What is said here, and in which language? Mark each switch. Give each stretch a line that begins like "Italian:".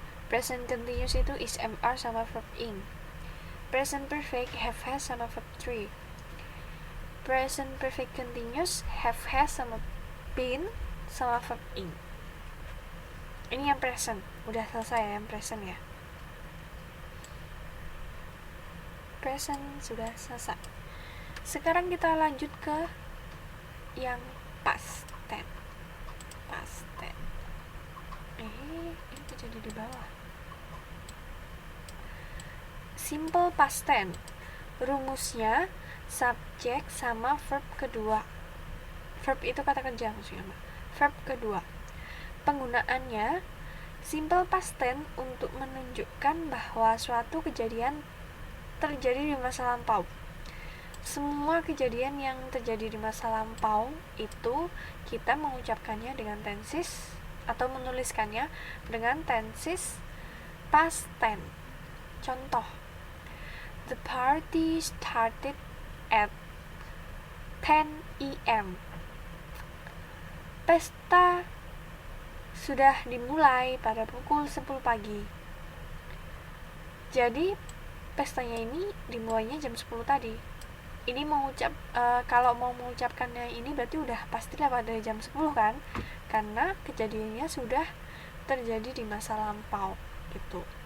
Indonesian: Present continuous itu is, am, are sama verb ing. Present perfect have, has sama verb 3. Present perfect continuous have, has sama been sama verb ing. Ini yang present, udah selesai ya yang present ya. Present sudah selesai. Sekarang kita lanjut ke yang past tense. Past tense. Ini jadi di bawah. Simple past tense. Rumusnya subjek sama verb kedua. Verb itu kata kerja maksudnya, Mbak. Verb kedua. Penggunaannya simple past tense untuk menunjukkan bahwa suatu kejadian terjadi di masa lampau. Semua kejadian yang terjadi di masa lampau itu kita mengucapkannya dengan tenses atau menuliskannya dengan tenses past tense.
English: Contoh, the party started at 10 a.m.
Indonesian: Pesta sudah dimulai pada pukul 10 pagi. Jadi pestanya ini dimulainya jam 10 tadi. Ini kalau mau mengucapkannya ini berarti udah pastilah pada jam 10 kan, karena kejadiannya sudah terjadi di masa lampau gitu.